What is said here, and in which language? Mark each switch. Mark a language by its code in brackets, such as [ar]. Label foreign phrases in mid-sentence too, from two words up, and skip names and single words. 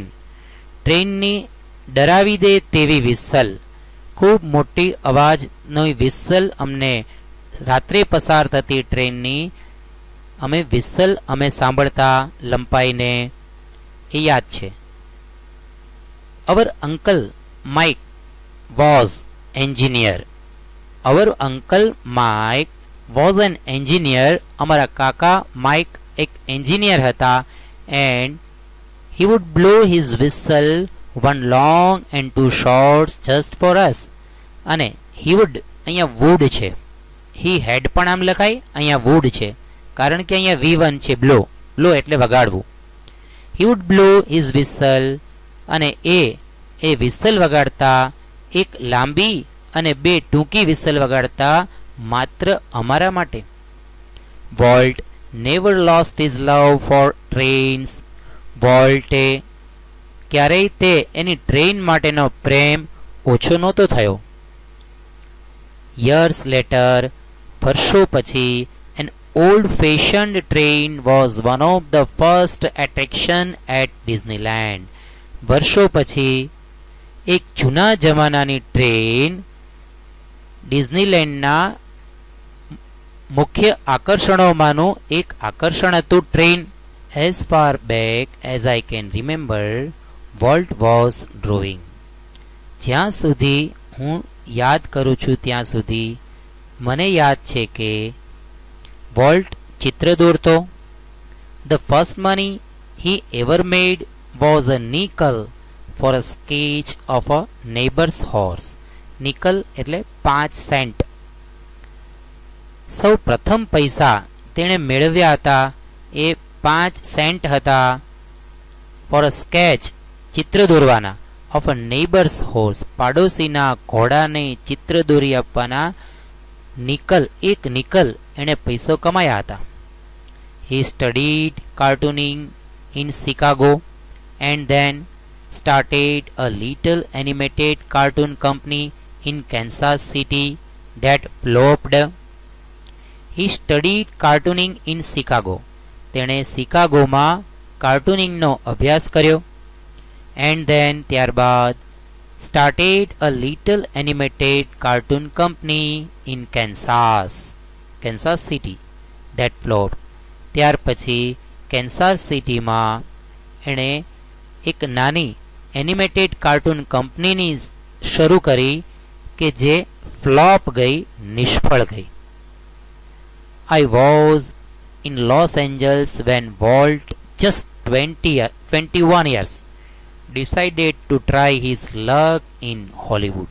[gu] ટ્રેનની ડરાવી દે તેવી વિસલ, ખૂબ મોટી અવાજની વિસલ અમને રાત્રે પસાર થતી ટ્રેનની વિસલ અમે સાંભળતા લંપાઈને એ યાદ છે. [en] Our uncle Mike was engineer. Our uncle Mike was an engineer. [gu] અમારા કાકા માઇક એક એન્જિનિયર હતા. [en] એન્ડ he would blow his whistle, one long and two shorts, just for us. [gu] અને [en] he would [gu] અહીંયા would છે. [en] he had [gu] પણ આમ લખાય, અહીંયા would છે કારણ કે અહીંયા V1 છે. બ્લો બ્લો એટલે વગાડવું. [en] he would blow his whistle [gu] અને એ વિસલ વગાડતા, એક લાંબી અને બે ટૂંકી વિસલ વગાડતા માત્ર અમારા માટે. [en] વોલ્ટ never lost his love for trains. [gu] વોલ્ટે ક્યારેય તે એની ટ્રેન માટેનો પ્રેમ ઓછો નહોતો થયો. [en] years later, [gu] વર્ષો પછી, [en] an old fashioned train was one of the first attraction at Disneyland. [gu] વર્ષો પછી એક જૂના જમાનાની ટ્રેન ડિઝનીલેન્ડના મુખ્ય આકર્ષણોમાંનું એક આકર્ષણ હતું ટ્રેન. [en] As far back as I can remember, Walt was drawing. [gu] જ્યાં સુધી હું યાદ કરું છું ત્યાં સુધી મને યાદ છે કે વોલ્ટ ચિત્ર દોરતો. [en] The first money he ever made was a nickel for a sketch of a neighbor's horse. [gu] નિકલ એટલે 5 સેન્ટ. સૌ પ્રથમ પૈસા તેણે મેળવ્યા હતા એ 5 સેન્ટ હતા. [en] for a sketch [gu] ચિત્ર દોરવાના. [en] of a neighbor's horse [gu] પાડોશીના ઘોડાને ચિત્ર દોરી આપવાના નિકલ, એક નિકલ એણે પૈસો કમાયા હતા. [en] He studied cartooning in Chicago and then started a little animated cartoon company in Kansas City that flopped. He studied cartooning in Chicago. [gu] તેણે શિકાગોમાં કાર્ટૂનિંગનો અભ્યાસ કર્યો. [en] and then ત્યારબાદ started a little animated cartoon company in Kansas City that flopped. [gu] ત્યાર પછી કેન્સાસ સિટીમાં એણે એક નાની એનિમેટેડ કાર્ટૂન કંપનીની શરૂ કરી કે જે ફ્લોપ ગઈ, નિષ્ફળ ગઈ. [en] I was in Los Angeles when Walt, just 21 years, decided to try his luck in Hollywood.